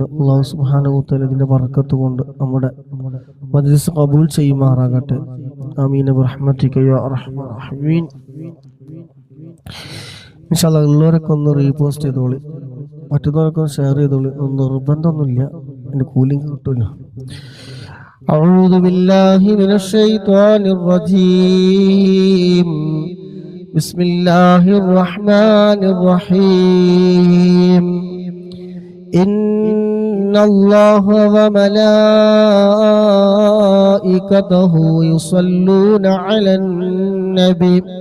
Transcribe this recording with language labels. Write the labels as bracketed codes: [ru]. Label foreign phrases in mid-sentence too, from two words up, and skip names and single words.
[ar] الله سبحانه وتعالى [ml] ഇതിന്റെ ബർക്കത്ത് കൊണ്ട് നമ്മുടെ മജ്ലിസ് ഖബൂൽ ചെയ്യുമാറാകട്ടെ. [ar] آمين برحمتك يا أرحم الراحمين. إن شاء الله [ml] എല്ലാവരൊക്കെ ഒന്ന് റീപോസ്റ്റ് ചെയ്തോളി, മറ്റുള്ളവരൊക്കെ ഷെയർ ചെയ്തോളി. നിർബന്ധമൊന്നുമില്ല, എൻ്റെ കൂലിംഗ് കിട്ടില്ല. [ar] أعوذ بالله من الشيطان الرجيم. بسم الله الرحمن الرحيم. إن الله وملائكته يصلون على النبي